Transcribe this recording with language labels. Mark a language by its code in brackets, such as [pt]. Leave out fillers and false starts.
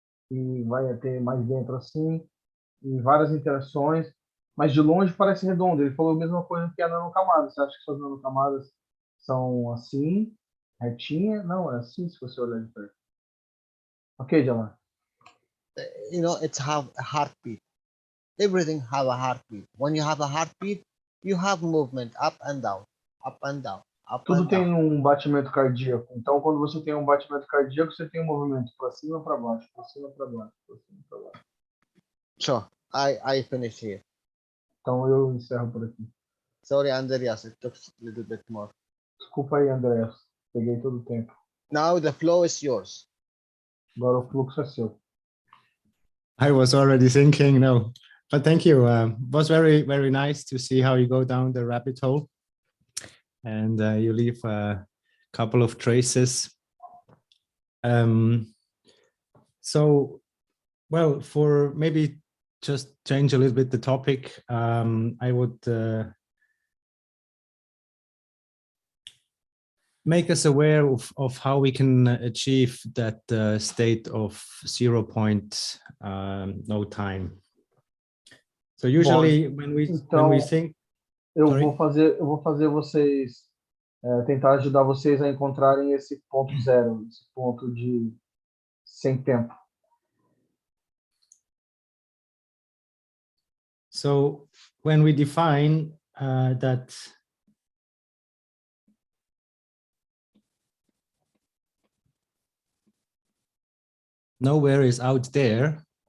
[pt] E vai ter mais dentro assim, e várias interações, mas de longe parece redondo. Ele falou a mesma coisa que a nanocamada. Você acha que suas nanocamadas são assim, retinha? Não, é assim se você olhar de perto. Ok, Jalal? [en] You know, it's have a heartbeat. Everything have a heartbeat. When you have a heartbeat, you have movement up and down, up and down, up [pt] Tudo [en] and [pt] tem [en] down. [pt] um batimento cardíaco. Então, quando você tem um batimento cardíaco, você tem um movimento para cima, para baixo, para cima, para baixo, para cima, para baixo. [en] So I finish here. [pt] Então, eu encerro por aqui. [en] Sorry, Andreas, it took a little bit more. [pt] Desculpa aí, André. Peguei todo o tempo. [en] Now the flow is yours. [pt] Agora o fluxo é seu. [en] I was already thinking, no, but thank you. It was very, very nice to see how you go down the rabbit hole, and you leave a couple of traces. So, well, for maybe just change a little bit the topic, I would make us aware of how we can achieve that state of 0 point no time. So usually when we think, [pt] eu vou fazer vocês tentar ajudar vocês a encontrarem esse ponto zero, esse ponto de sem tempo. [en] So when we define that nowhere is out there,